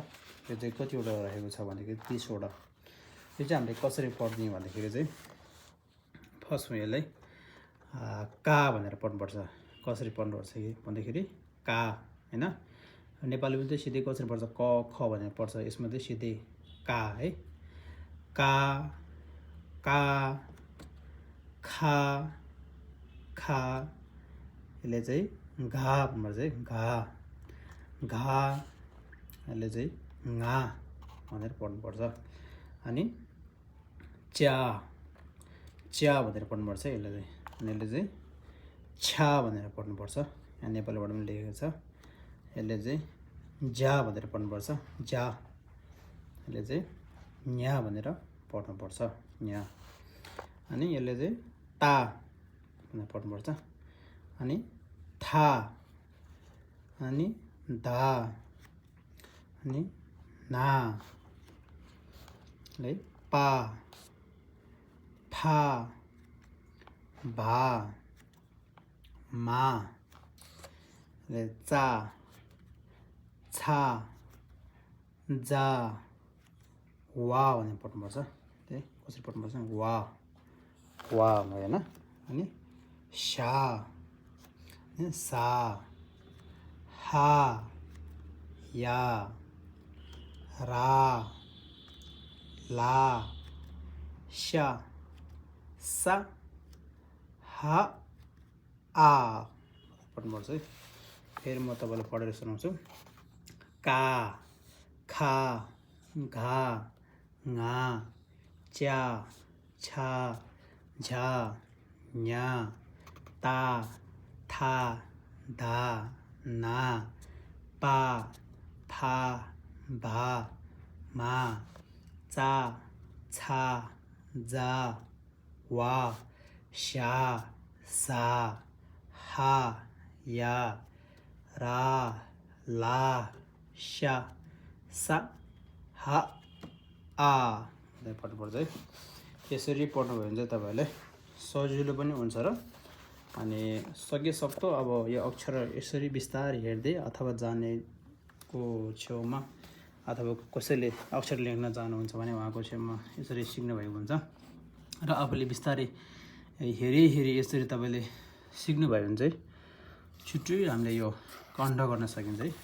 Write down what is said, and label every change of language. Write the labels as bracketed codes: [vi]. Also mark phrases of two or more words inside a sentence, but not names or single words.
[ne] यो चाहिँ कतिवटा रहेको छ भनेदेखि 30 वटा। यो चाहिँ हामीले कसरी पढ्ने भन्दाखेरि चाहिँ फर्स्टमा यसलाई का भनेर पढ्नुपर्छ। कसरी पढ्नुपर्छ भन्दाखेरि का हैन नेपालीमा चाहिँ सिधै कसरी पढ्छ क ख भनेर पढ्छ। यसमा चाहिँ सिधै का है का का खा खा यसले चाहिँ घा भन्नुपर्छ घा घा यसले चाहिँ ङा भनेर पढ्नुपर्छ। अनि च्या च्या भनेर पढ्नुपर्छ यसले चाहिँ। अनि यसले चाहिँ छ्या भनेर पढ्नुपर्छ। यहाँ नेपालीबाट पनि लेखेको छ। यसले चाहिँ ज्या भनेर पढ्नुपर्छ ज्या। यसले चाहिँ न्या भनेर पढ्नुपर्छ न्या। अनि यसले चाहिँ ता भनेर पढ्नुपर्छ। अनि था अनि धा अनि ना ले पा फा भा मा ले चा छा जा वा भनेर पढ्नुपर्छ। त्यही कसरी पढ्नुपर्छ वा वा हैन। अनि शा सा हा या रा ला शा सा हा आ पढ्नुपर्छ है। फेरि म तपाईलाई पढेर सुनाउँछु। का खा घा ङा च्या छा झा न्या ता था धा ना पा फा भा मा चा छा जा वा शा सा हा या रा ला शा सा हा आ भनेर पढ्नुपर्छ है। यसरी पढ्नुभयो भने चाहिँ तपाईहरुलाई सजिलो पनि हुन्छ र अनि सकेसक्दो अब यो अक्षर यसरी बिस्तारै हेर्दै अथवा जानेको छेउमा अथवा कसैले अक्षर लेख्न जानुहुन्छ भने उहाँको छेउमा यसरी सिक्नु भएको हुन्छ र आफूले बिस्तारै हेरी यसरी तपाईले सिक्नु भयो भने चाहिँ छिटै हामीले यो कण्ठ गर्न सकिन्छ है।